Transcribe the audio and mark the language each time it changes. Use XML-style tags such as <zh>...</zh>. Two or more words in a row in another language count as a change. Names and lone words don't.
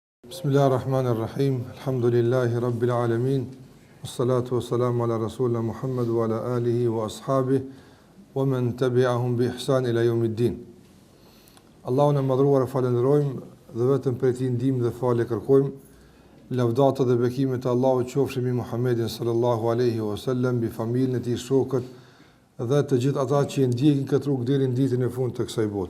<ar>بسم الله الرحمن الرحيم. الحمد لله رب العالمين. والصلاة والسلام على رسولنا محمد وعلى آله وأصحابه ومن تبعهم بإحسان إلى يوم الدين.</ar> <sq>Allahun e madhruar falenderojmë dhe vetëm prej tij ndihmë dhe falë kërkojmë. Lavdata dhe bekimet e Allahut qofshin mbi Muhammedin</sq> <ar>صلى الله عليه وسلم,</ar> <sq>mbi familjen e tij, shokët dhe të gjithë ata që e ndjekin këtë rrugë deri në ditën e fundit të kësaj bote.</sq>